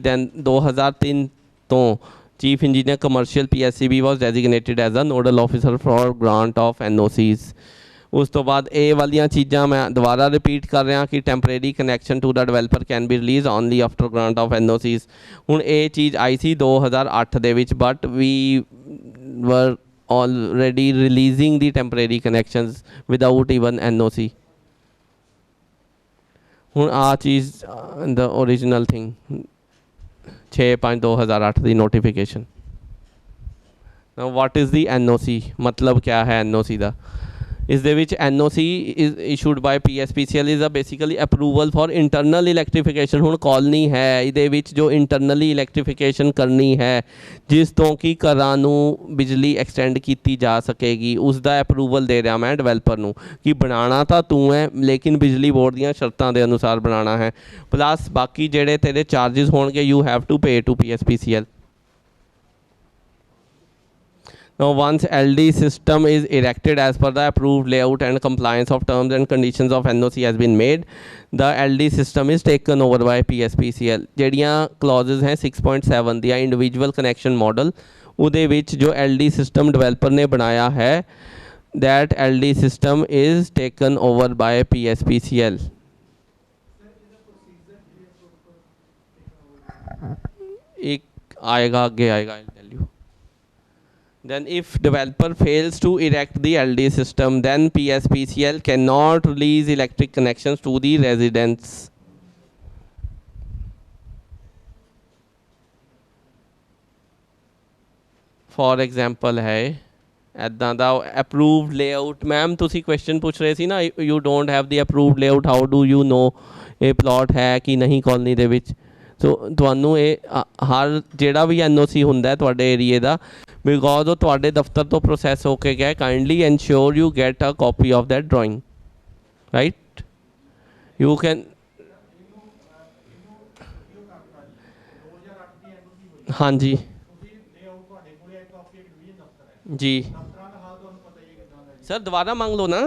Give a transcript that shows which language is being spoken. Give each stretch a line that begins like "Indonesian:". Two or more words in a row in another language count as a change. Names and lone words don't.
English: Then 2003 ਤੋਂ chief engineer commercial PSCB was designated as a nodal officer for grant of NOCs।
Punjabi: ਉਸ ਤੋਂ ਬਾਅਦ ਇਹ ਵਾਲੀਆਂ ਚੀਜ਼ਾਂ ਮੈਂ ਦੁਬਾਰਾ ਰਿਪੀਟ ਕਰ ਰਿਹਾ ਕਿ
English: temporary connection to the developer can be release only after grant of NOCs.
Punjabi: ਹੁਣ ਇਹ ਚੀਜ਼ ਆਈ ਸੀ 2008 ਦੇ ਵਿੱਚ,
English: but we were already releasing the temporary connections without even NOC.
Punjabi: ਹੁਣ ਆ ਚੀਜ਼
English: the original thing
Punjabi: 6/5/2008 ਦੀ ਨੋਟੀਫਿਕੇਸ਼ਨ।
English: What is the NOC,
Punjabi: ਮਤਲਬ ਕਿਆ ਹੈ NOC ਦਾ? ਇਸ ਦੇ ਵਿੱਚ
English: NOC is issued by PSPCL is a basically approval for internal electrification.
Punjabi: ਹੁਣ ਕਾਲਨੀ ਹੈ, ਇਹਦੇ ਵਿੱਚ ਜੋ ਇੰਟਰਨਲੀ ਇਲੈਕਟ੍ਰੀਫਿਕੇਸ਼ਨ ਕਰਨੀ ਹੈ, ਜਿਸ ਤੋਂ ਕਿ ਘਰਾਂ ਨੂੰ ਬਿਜਲੀ ਐਕਸਟੈਂਡ ਕੀਤੀ ਜਾ ਸਕੇਗੀ, ਉਸ ਦਾ ਅਪਰੂਵਲ ਦੇ ਰਿਹਾ ਮੈਂ ਡਿਵੈਲਪਰ ਨੂੰ ਕਿ ਬਣਾਉਣਾ ਤਾਂ ਤੂੰ ਹੈ, ਲੇਕਿਨ ਬਿਜਲੀ ਬੋਰਡ ਦੀਆਂ ਸ਼ਰਤਾਂ ਦੇ ਅਨੁਸਾਰ ਬਣਾਉਣਾ ਹੈ। ਪਲੱਸ ਬਾਕੀ ਜਿਹੜੇ ਤੇਰੇ ਚਾਰजेस ਹੋਣਗੇ
English: you have to pay to PSPCL. Now, once LD system is erected as per the approved layout and compliance of terms and conditions of NOC has been made, the LD system is taken over by PSPCL।
Punjabi: ਜਿਹੜੀਆਂ clauses हैं 6.7 ਦੀਆਂ
English: individual connection model,
Punjabi: ਉਹਦੇ ਵਿੱਚ ਜੋ
English: LD system
Punjabi: developer ਨੇ ਬਣਾਇਆ ਹੈ,
English: that LD system is taken over by PSPCL।
Hindi: एक आएगा, आगे आएगा,
English: I'll tell you। Then if developer fails to erect the LD system, then PSPCL cannot release electric connections to the residents। For example है
Punjabi: ਇੱਦਾਂ ਦਾ
English: approved layout।
Punjabi: ਮੈਮ ਤੁਸੀਂ question ਪੁੱਛ ਰਹੇ ਸੀ ਨਾ,
English: you don't have the approved layout, how do you know
Punjabi: ਇਹ plot ਹੈ ਕਿ ਨਹੀਂ ਕਾਲਨੀ ਦੇ ਵਿੱਚ? ਸੋ ਤੁਹਾਨੂੰ ਇਹ ਹਰ ਜਿਹੜਾ ਵੀ NOC ਹੁੰਦਾ ਤੁਹਾਡੇ ਏਰੀਏ ਦਾ, ਬਿਕੋਜ਼ ਉਹ ਤੁਹਾਡੇ ਦਫ਼ਤਰ ਤੋਂ ਪ੍ਰੋਸੈਸ ਹੋ ਕੇ ਗਿਆ,
English: kindly ensure you get a copy of that drawing,
Punjabi: ਰਾਈਟ?
English: you can
Punjabi: ਹਾਂਜੀ ਜੀ ਸਰ, ਦੁਬਾਰਾ ਮੰਗ ਲਓ ਨਾ।